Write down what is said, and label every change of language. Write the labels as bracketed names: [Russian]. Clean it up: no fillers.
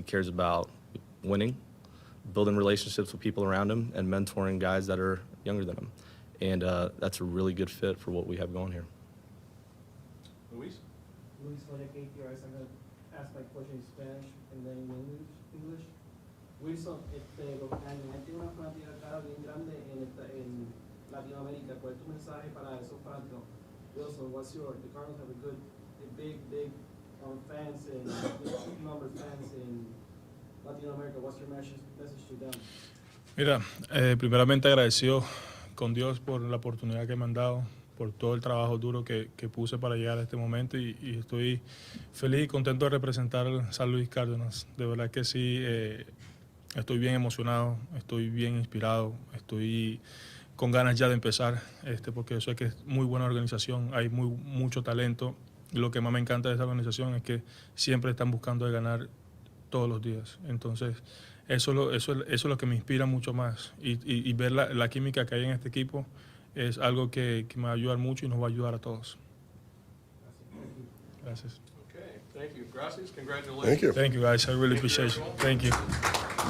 [English] He cares about winning, building relationships with people around him, and mentoring guys that are younger than him. And that's a really good fit for what we have going here. Luis? Luis Lorica, ATRS. I'm going to ask my question in Spanish and then in English. [Spanish] Wilson, tiene una fanaticada bien grande en Latinoamérica. ¿Cuál es tu mensaje para esos fanáticos? [English] Wilson, the Cardinals have a big fans and number fans in Latin America. What's your message to them? [Spanish] Mira, primeramente agradecido con Dios por la oportunidad que me han dado, por todo el trabajo duro que puse para llegar a este momento, y estoy feliz y contento de representar al San Luis Cardinals. De verdad que sí, estoy bien emocionado, estoy bien inspirado, estoy con ganas ya de empezar, porque yo sé que es muy buena organización, hay mucho talento, y lo que más me encanta de esta organización es que siempre están buscando de ganar todos los días. Entonces, eso es lo que me inspira mucho más, y ver la química que hay en este equipo es algo que me va a ayudar mucho y nos va a ayudar a todos. Gracias. [English] Okay, thank you. Gracias, congratulations. Thank you. Thank you, guys. I really appreciate it. Thank you.